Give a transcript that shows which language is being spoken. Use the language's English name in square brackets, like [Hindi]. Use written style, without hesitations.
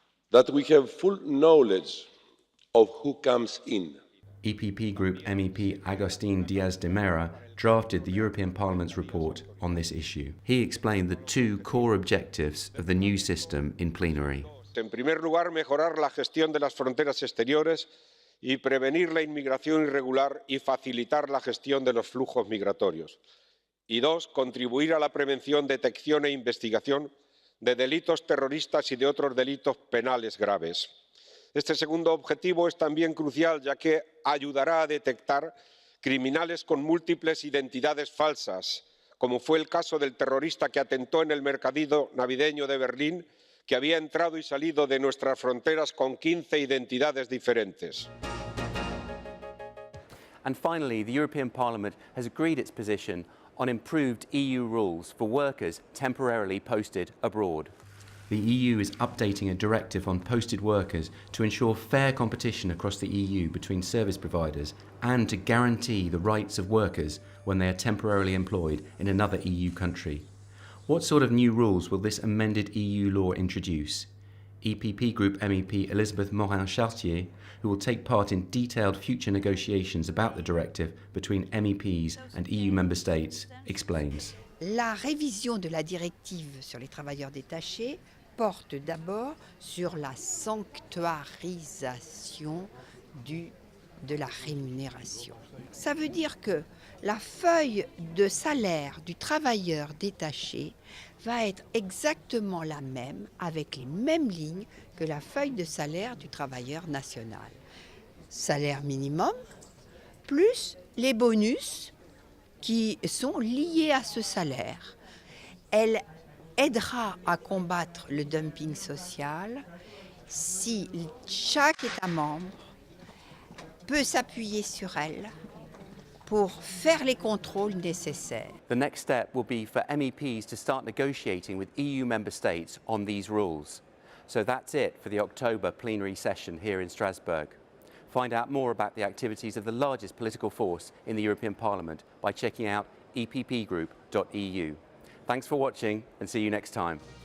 [English] That we have full knowledge of who comes in. EPP Group MEP Agustín Díaz de Mera drafted the European Parliament's report on this issue. He explained the two core objectives of the new system in plenary. [Spanish] En primer lugar, mejorar la gestión de las fronteras exteriores y prevenir la inmigración irregular y facilitar la gestión de los flujos migratorios. Y dos, contribuir a la prevención, detección e investigación de delitos terroristas y de otros delitos penales graves. Este segundo objetivo es también crucial, ya que ayudará a detectar criminales con múltiples identidades falsas, como fue el caso del terrorista que atentó en el mercadillo navideño de Berlín, que había entrado y salido de nuestras fronteras con 15 identidades diferentes. [English] And finally, the European Parliament has agreed its position on improved EU rules for workers temporarily posted abroad. The EU is updating a directive on posted workers to ensure fair competition across the EU between service providers and to guarantee the rights of workers when they are temporarily employed in another EU country. What sort of new rules will this amended EU law introduce? EPP Group MEP Elizabeth Morin-Chartier, who will take part in detailed future negotiations about the directive between MEPs and EU member states, explains. [French] La révision de la directive sur les travailleurs détachés porte d'abord sur la sanctuarisation de la rémunération. Ça veut dire que la feuille de salaire du travailleur détaché va être exactement la même, avec les mêmes lignes que la feuille de salaire du travailleur national. Salaire minimum, plus les bonus qui sont liés à ce salaire. Elle aidera à combattre le dumping social si chaque État membre peut s'appuyer sur elle pour faire les contrôles nécessaires. [English] The next step will be for MEPs to start negotiating with EU member states on these rules. So that's it for the October plenary session here in Strasbourg. Find out more about the activities of the largest political force in the European Parliament by checking out eppgroup.eu. Thanks for watching and see you next time.